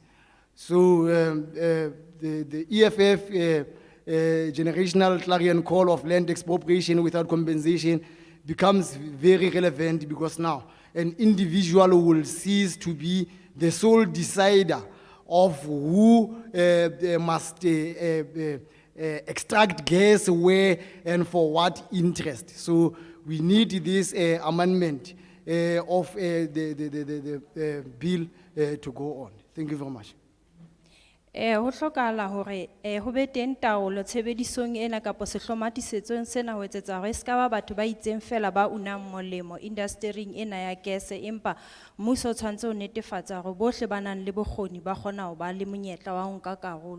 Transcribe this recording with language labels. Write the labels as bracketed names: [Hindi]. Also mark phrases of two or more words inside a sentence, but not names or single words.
[English] So the EFF generational clarion call of land expropriation without compensation becomes very relevant because now an individual will cease to be the sole decider of who must extract gas where and for what interest. So we need this amendment of the bill to go on. Thank you very much. [Southern Sotho] Ho hlokahala hore ho be teng taolo tshebedisong ena kapa sehlomathisetsong sena ho etsetsa hore se ka ba batho ba itseng fela ba unang molemo industry-ing ena ya gas, empa mmuso o tshwantse ho netefatsa hore bohle ba nang le bokgoni ba kgona ho ba le monyetla wa ho nka karolo.